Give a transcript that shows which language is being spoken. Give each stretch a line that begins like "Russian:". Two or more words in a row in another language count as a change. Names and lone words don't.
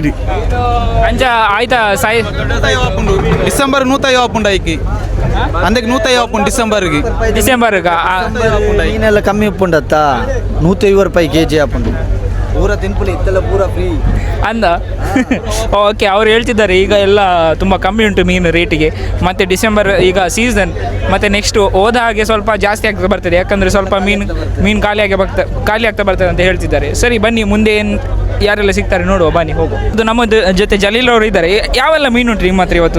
Tulu: ಅಂಚ ಆಯ್ತಾ ಸಾಯಿ ಡಿಸೆಂಬರ್ 150 ಐಕಿ ಅಂದಕ್ಕೆ 150 ಡಿಸೆಂಬರ್ಗೆ ಡಿಸೆಂಬರ್ಗ ಮೀನೆಲ್ಲ ಕಮ್ಮಿ ಉಪ್ಪುಂಡತ್ತ 150 ರೂಪಾಯಿ kg ಹಾಪುಂಡು ಪೂರ ತಿನ್ಪುಲಿ ಇತ್ತೆಲ್ಲ ಪೂರ ಫ್ರೀ
Kannada: ಅಂದ ಓಕೆ ಅವ್ರು ಹೇಳ್ತಿದ್ದಾರೆ ಈಗ ಎಲ್ಲ ತುಂಬ ಕಮ್ಮಿ ಉಂಟು ಮೀನು ರೇಟಿಗೆ ಮತ್ತು ಡಿಸೆಂಬರ್ ಈಗ ಸೀಸನ್ ಮತ್ತು ನೆಕ್ಸ್ಟ್ ಹೋದ ಹಾಗೆ ಸ್ವಲ್ಪ ಜಾಸ್ತಿ ಆಗ್ತಾ ಬರ್ತದೆ ಯಾಕಂದರೆ ಸ್ವಲ್ಪ ಮೀನು ಖಾಲಿ ಆಗ್ತಾ ಬರ್ತದೆ ಅಂತ ಹೇಳ್ತಿದ್ದಾರೆ. ಸರಿ ಬನ್ನಿ ಮುಂದೆ ಏನು ಯಾರೆಲ್ಲ ಸಿಗ್ತಾರೆ ನೋಡುವ ಬನ್ನಿ ಹೋಗು. ಇದು ನಮ್ಮ ಜೊತೆ ಜಲೀಲ್ ಅವರು ಇದ್ದಾರೆ. ಯಾವೆಲ್ಲ ಮೀನು ಉಂಟು ನಿಮ್ಮ ಹತ್ರ ಇವತ್ತು?